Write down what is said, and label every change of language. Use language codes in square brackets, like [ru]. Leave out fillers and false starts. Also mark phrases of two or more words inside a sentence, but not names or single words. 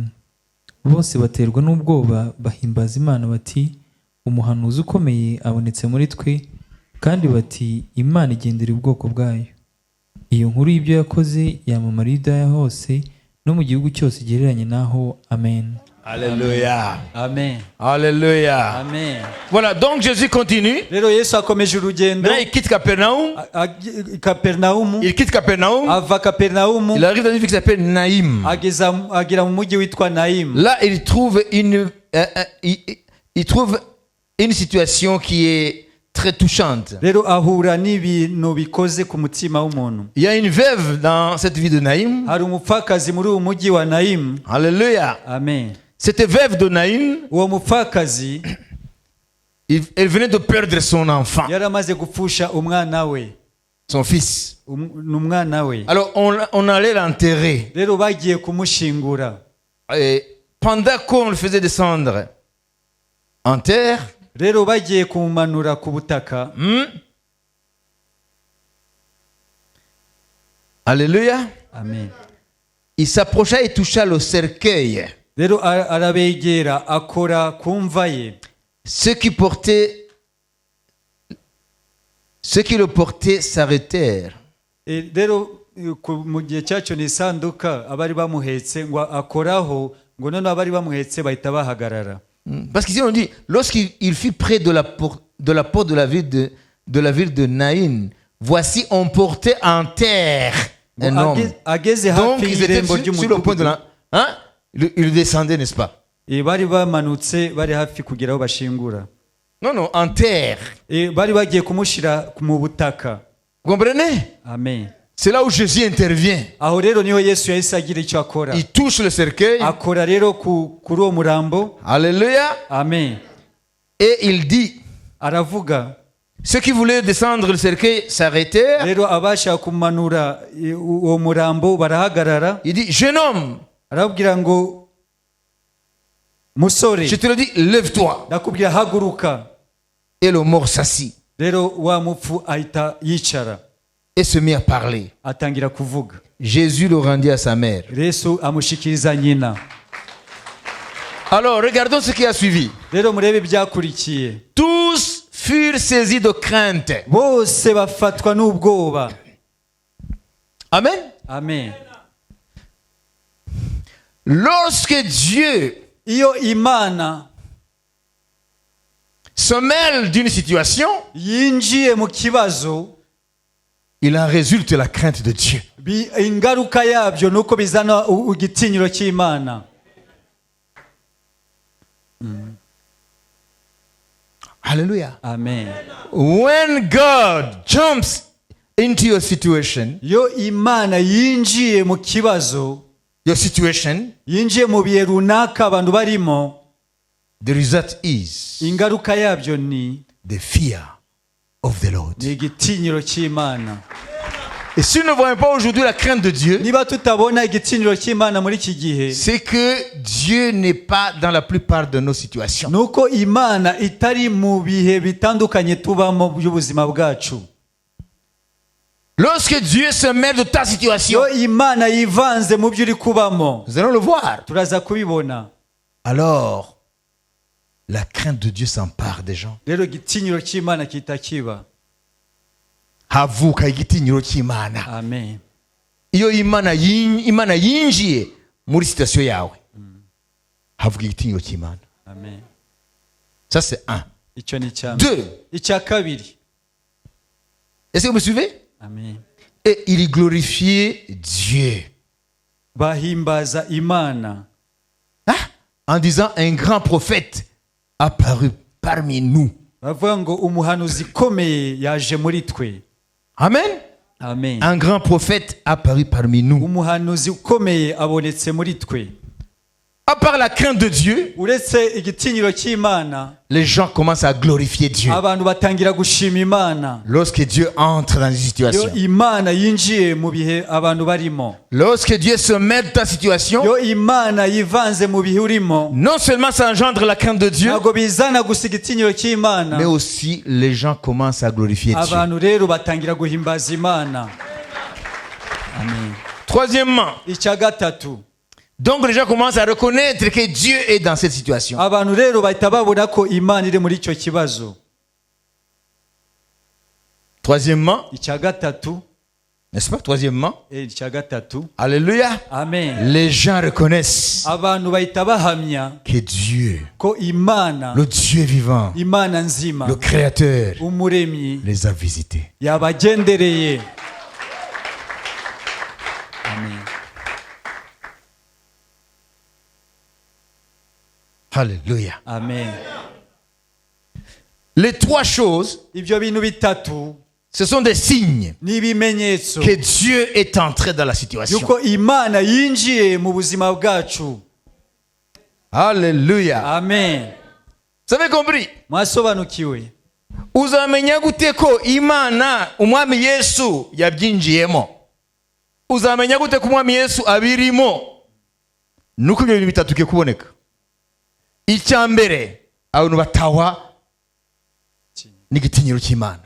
[rw] Bose baterwa n'ubwoba bahimbaza Imana bati, umuhanuzi ukomeye abonetse muri twe, kandi bati, Imana igendera ubwoko bwayo. Iyo nkuru y'ibyo yakoze yamamara i Yudaya hose no mu gihugu cyose gihereranye naho. Amen. Alléluia. Amen. Alléluia. Amen. [fr] Voilà, donc Jésus continue. [rw] rero Yesu akomeje urugendo. [fr] Maintenant, il quitte Capernaum. [rw] Kaperinawumu. [fr] Il quitte Capernaum. [rw] ava Kaperinawumu, [fr] Il arrive dans une ville qui s'appelle Naïm. [rw] agera mu mujyi witwa Nayimu. [fr] Là, il trouve une situation qui est très touchante. [rw] rero ahura n'ibintu bikoze ku mutima w'umuntu. [fr] Il y a une veuve dans cette ville de Naïm. [rw] hari umupfakazi muri uwo mujyi wa Nayimu. Alléluia. Amen. [fr] Cette veuve de Naïm, [rw] uwo mupfakazi [fr] elle venait de perdre son enfant, [rw] yari amaze gupfusha umwana we, [fr] son fils. [rw] n'umwana we. [fr] Alors, on allait l'enterrer. [rw] rero bagiye kumushingura. [fr] Et pendant qu'on le faisait descendre en terre, [rw] rero bagiye kumumanura ku butaka. Alléluia. Amen. [fr] Il s'approcha et toucha le cercueil. [rw] rero arabegera akora ku mva ye. [fr] Ceux qui portaient Ceux qui le portaient s'arrêtèrent. [rw] rero mu gihe cyacyo ni isanduka abari bamuhetse ngo akoraho ngo none abari bamuhetse bahita bahagarara. [fr] Parce qu'ici on dit, lorsqu'il fut près de la porte de la ville de Naïn, voici on portait en terre un homme. Donc ils étaient sur le point de la... Hein? Il descendait, n'est-ce pas? [rw] bari bamanutse bari hafi kugera aho bashingura. [fr] Non, en terre. [rw] Bari bagiye kumushira mu butaka. [fr] Vous comprenez? Amen. C'est là où Jésus intervient. [rw] Aho rero niho Yesu yahise agira icyo akora. [fr] Il touche le cercueil. [rw] Akora rero kuri uwo murambo. Alléluia. Amen. [fr] Et il dit, [rw] aravuga, [fr] ceux qui voulaient descendre le cercueil s'arrêtèrent. [rw] Rero abashaka kumanura uwo murambo barahagarara. [fr] Il dit, jeune homme, [rw] arabwira ngo musore, [fr] je te le dis, lève-toi. [rw] ndakubwira haguruka. [fr] Et le mort s'assit [rw] Rero wa mupfu ahita yicara [fr] et se mit à parler. [rw] atangira kuvuga. [fr] Jésus le rendit à sa mère. [rw] Yesu amushikiriza nyina. [fr] Alors, regardons ce qui a suivi. [rw] Rero murebe byakurikiye. [fr] Tous furent saisis de crainte. [rw] Bose bafatwa n'ubwoba. Amen. Amen. [fr] Lorsque Dieu [rw] Iyo Imana [fr] se mêle d'une situation, [rw] yinjiye mu kibazo, [fr] il en résulte la crainte de Dieu. [rw] ingaruka yabyo nuko bizana igitinyiro cy'Imana. Hallelujah. Amen. [en] When God jumps into your situation, [rw] Yo Imana yinjiye mu kibazo, [en] your situation, [rw] yinjiye mu bihe runaka abantu barimo, [en] the result is [rw] ingaruka yabyo ni [en] the fear of the Lord. [rw] igitinyiro cy'Imana. [fr] Et si nous ne voyons pas aujourd'hui la crainte de Dieu, [rw] Niba tutabona igitinyiro cy'Imana muri iki gihe, [fr] c'est que Dieu n'est pas dans la plupart de nos situations. [rw] nuko Imana itari mu bihe bitandukanye tubamo by'ubuzima bwacu. [fr] Lorsque Dieu se mêle de ta situation, [rw] Yo Imana yivanze mu byo uri kubamo, [fr] nous allons le voir. [rw] turaza kubibona. [fr] Alors, la crainte de Dieu s'empare des gens. [rw] Rero igitinyiro cy'Imana kita kiba. Havuka igitinyiro cy'Imana. Amen. Iyo Imana yinjiye muri situation yawe, havuka igitinyiro cy'Imana. Amen. [fr] Ça c'est un. [rw] Icyo ni cyane. [fr] Deux. [rw] Icya kabiri. [fr] Est-ce que vous me suivez? Amen. Et il glorifiait Dieu. [rw] Bahimbaza Imana. [fr] En disant, un grand prophète apparu parmi nous. [rw] Bavuga ngo umuhanuzi ukomeye yaje muri twe. Amen. Amen. [fr] Un grand prophète apparu parmi nous. [rw] Umuhanuzi ukomeye abonetse muri twe. [fr] À part la crainte de Dieu, [rw] Uretse igitinyiro cy'Imana, [fr] les gens commencent à glorifier Dieu. [rw] abantu batangira gushima Imana. [fr] Lorsque Dieu entre dans une [rw] Yo [fr] situation. [rw] Imana yinjiye mu bihe abantu barimo. [fr] Lorsque Dieu se met dans ta situation, [rw] Yo Imana yivanze mu bihe urimo, [fr] non seulement ça engendre la crainte de Dieu, [rw] ntabwo bizana gusa igitinyiro cy'Imana, [fr] mais aussi les gens commencent à glorifier Dieu. [rw] abantu rero batangira guhimbaza Imana. Amen. [fr] Troisièmement, [rw] Icya gatatu, [fr] donc les gens commencent à reconnaître que Dieu est dans cette situation. [rw] abantu rero bahita babona ko Imana iri muri icyo kibazo. [fr] Troisièmement, [rw] Icya gatatu, [fr] n'est-ce pas? Troisièmement, [rw] icya gatatu, alléluia, amen, [fr] les gens reconnaissent [rw] abantu bahita bahamya [fr] que Dieu, [rw] ko Imana, [fr] le Dieu vivant, [rw] Imana nzima, [fr] le Créateur, [rw] umuremyi [fr] les a visités. [rw] yabagendereye. Amen. Alléluia. Amen. [fr] Les trois choses, [rw] Ibyo bintu bitatu [fr] ce sont des signes [rw] ni ibimenyetso [fr] que Dieu est entré dans la situation. [rw] yuko Imana yinjiye mu buzima bwacu. Alléluia. Amen. [fr] Vous avez compris? [rw] Mwasobanukiwe. Uzamenya gute ko Imana umwami Yesu yabyinjiyemo? Uzamenya gute ko umwami Yesu abirimo? Nuko ibyo bintu bitatu bigiye kuboneka. Icya mbere, abantu batahwa n'igitinyiro cy'Imana.